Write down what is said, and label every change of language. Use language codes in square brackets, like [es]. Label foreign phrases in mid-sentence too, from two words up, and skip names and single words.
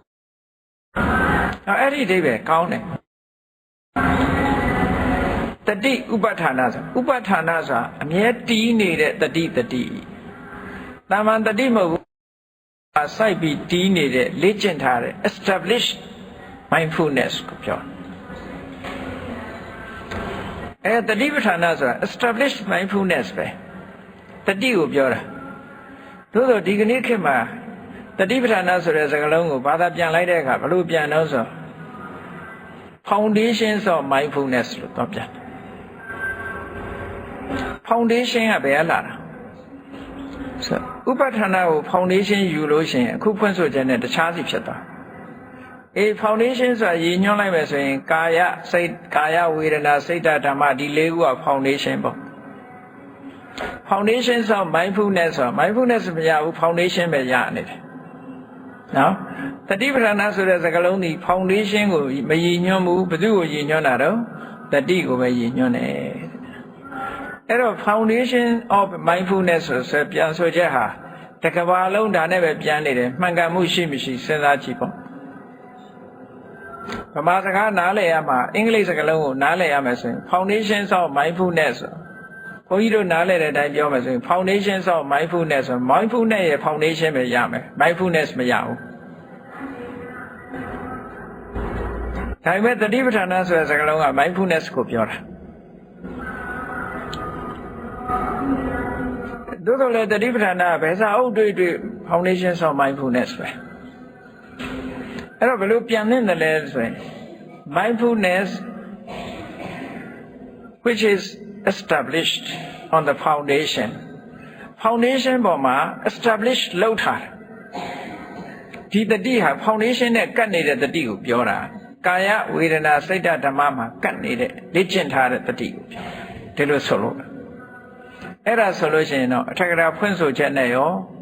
[my] အဲ့ဒီအဓိပ္ပာယ်ကောင်းတယ်တတိဥပဋ္ဌာနာဆိုဥပဋ္ဌာနာဆိုတာအမြဲတည်နေတဲ့တတိတာမန်တတိမဟုတ်ဘူးစိုက်ပြီးတည်နေတဲ့လေ့ကျင့်ထားတဲ့ [en] established mindfulness [my] ကိုပြော တတိပဋ္ဌာနာဆိုတာ [en] established mindfulness [my] ပဲတတိကိုပြောတာသို့သောဒီကနေ့ခေတ်မှာတတိပဋ္ဌာနာဆိုတဲ့စကားလုံးကိုဘာသာပြန်လိုက်တဲ့အခါဘလို့ပြန်တော့ဆို [en] foundations of mindfulness [my] လို့တော့ပြန် foundation ကဘယ်လာတာဥပဋ္ဌာနာကို foundation ယူလို့ရှိရင်အခုဖွင့်ဆိုချက်နဲ့တခြားစီဖြစ်သွားfoundation ဆိုတာရည်ညွှန်းလိုက် မယ်ဆိုရင်ကာယဝေဒနာစိတ်ဓမ္မဒီ၄ခုက foundation ပေါ့ foundation ဆို mindfulness ဆို mindfulness မရဘူး foundation ပဲရနေတယ်နော်တတိပဋ္ဌာနာဆိုတဲ့စကားလုံးဒီ foundation ကိုမရည်ညွှန်းဘူးဘယ်သူကိုရည်ညွှန်းတာတော့တတိကိုပဲရည်ညွှန်းတယ်အဲ့တော့ [en] foundation of mindfulness [my] ဆိုပြန်ဆိုချက်ဟာတကဘာလုံးဒါနဲ့ပဲပြန်နေတယ်မှန်ကန်မှုရှိမရှိစဉ်းစားကြည့်ပေါ့ ဗမာစကားနားလည်ရမှာအင်္ဂလိပ်စကားလုံးကိုနားလည်ရမယ်ဆိုရင် [en] foundations of mindfulness [my] ဘုန်းကြီးတို့နားလည်တဲ့အတိုင်းပြောမယ်ဆိုရင် [en] foundations of mindfulness mindfulness [my] ရဲ့ foundation ပဲရမယ် mindfulness မရဘူးဒါပေမဲ့တတိပဋ္ဌာနာဆိုတဲ့စကားလုံးက mindfulness ကိုပြောတာ သို့တော်လည်းတတိပဋ္ဌာနာဘယ်စာအုပ်တွေ့ [en] foundations of mindfulness [my] ပဲအဲ့တော့ဘယ်လိုပြန်သင့်တယ်လဲဆိုရင် mindfulness [en] which is established on the foundation [my] ပေါ်မှာ establish လုပ်ထားဒီတတိဟာ foundation နဲ့ကပ်နေတဲ့တတိကိုပြောတာကာယဝေဒနာစိတ်ဓမ္မမှာကပ်နေတဲ့လေ့ကျင့်ထားတဲ့တတိကိုပြောဒီလိုဆိုလို့အဲ့ဒါဆိုလို့ရှိရင်တော့အထက်ကရာဖွင့်ဆိုချက်နဲ့ရော